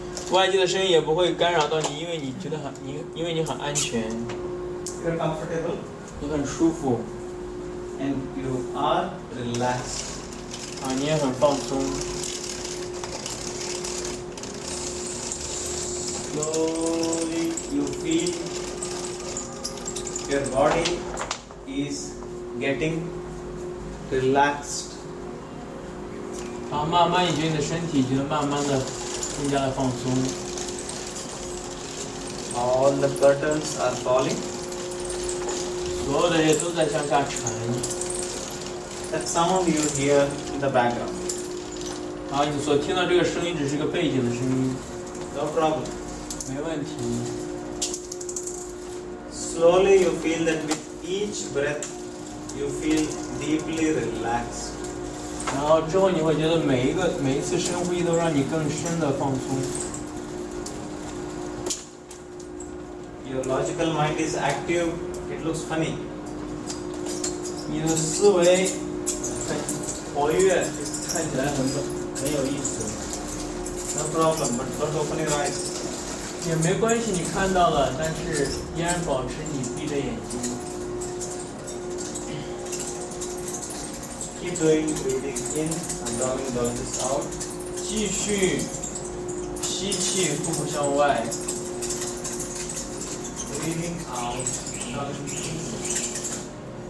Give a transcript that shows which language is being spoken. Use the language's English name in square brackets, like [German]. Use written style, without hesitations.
[Chinese] 外界的声音也不会干扰到你，因为你觉得因为你很安全， [English] You're comfortable [Chinese] 你很舒服， [English] and you are relaxed. [Chinese] 你也很放松。 [English] Slowly you feel your body is getting relaxed. [Chinese] 然后慢慢，你觉得你的身体觉得慢慢的更加的放松。 [English] All the curtains are falling. [Chinese] 所有的也都在向下沉。 [English] That sound you hear in the background. [Chinese] 然后你所听到这个声音只是个背景的声音， [English] No problem. [Chinese] 没问题。 [English] Slowly you feel that with each breath you feel deeply relaxed. [Chinese] 然后之后你会觉得每一次深呼吸都让你更深的放松。 [English] Your logical mind is active. It looks funny. [Chinese] 你的思维很活跃，看起来很有意思。 [English] No problem, but don't open your eyes. [Chinese] 也没关系，你看到了，但是依然保持你闭着眼睛。 [English] Keep doing breathing in, abdomen bulges out. [Chinese] 继续吸气，腹部向外。 [English] Breathing out, abdomen sinks in.